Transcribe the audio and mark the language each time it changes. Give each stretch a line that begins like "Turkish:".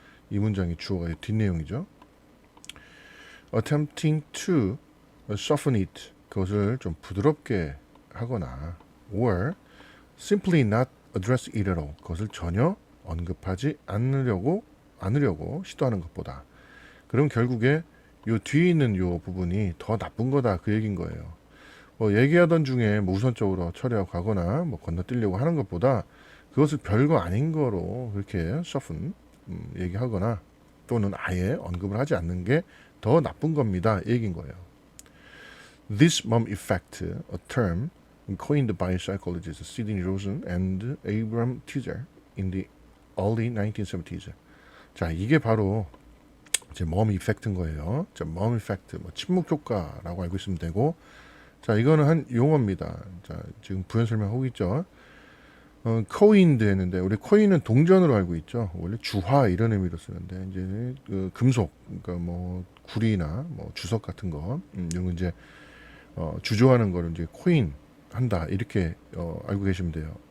Korean: 이 문장이 주어가 뒷내용이죠.
English: attempting to soften it,
Korean: 그것을 좀 부드럽게 하거나
English: or simply not address it at all,
Korean: 그것을 전혀 언급하지 않으려고 시도하는 것보다, 그럼 결국에 요 뒤에 있는 요 부분이 더 나쁜 거다 그 얘긴 거예요. 뭐 얘기하던 중에 뭐 우선적으로 처리하고 가거나 뭐 건너뛰려고 하는 것보다 그것을 별거 아닌 거로 그렇게 soften 얘기하거나 또는 아예 언급을 하지 않는 게 더 나쁜 겁니다 얘긴 거예요.
English: This mom effect, a term coined by psychologists Sidney Rosen and Abram Teezer in the early 1970s.
Korean: 자, 이게 바로 이제 mom effect인 거예요. 자, mom effect, 뭐 침묵 효과라고 알고 있으면 되고, 자, 이거는 한 용어입니다. 자, 지금 부연 설명하고 있죠. coined 했는데 우리 coin은 동전으로 알고 있죠. 원래 주화 이런 의미로 쓰는데 이제 그 금속, 그러니까 뭐 구리나 뭐 주석 같은 거, 이런 거 이제 주조하는 거를 이제 코인 한다 이렇게 알고 계시면 돼요.